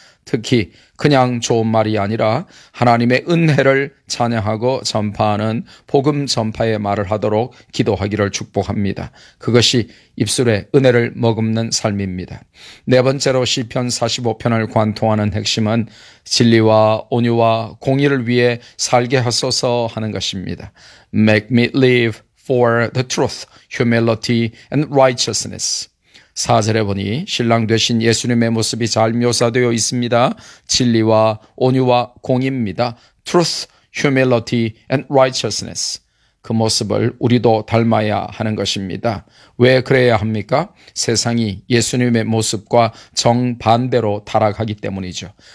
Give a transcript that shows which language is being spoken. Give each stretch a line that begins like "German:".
Korean: 특히 그냥 좋은 말이 아니라 하나님의 은혜를 찬양하고 전파하는 복음 전파의 말을 하도록 기도하기를 축복합니다. 그것이 입술의 은혜를 머금는 삶입니다. 네 번째로 시편 45편을 관통하는 핵심은 진리와 온유와 공의를 위해 살게 하소서 하는 것입니다.
English: Make me live for the truth, humility, and righteousness.
Korean: 4절에 보니 신랑 되신 예수님의 모습이 잘 묘사되어 있습니다. 진리와 온유와 공의입니다.
English: Truth, humility, and righteousness.
Korean: 그 모습을 우리도 닮아야 하는 것입니다. 왜 그래야 합니까? 세상이 예수님의 모습과 정반대로 타락하기 때문이죠.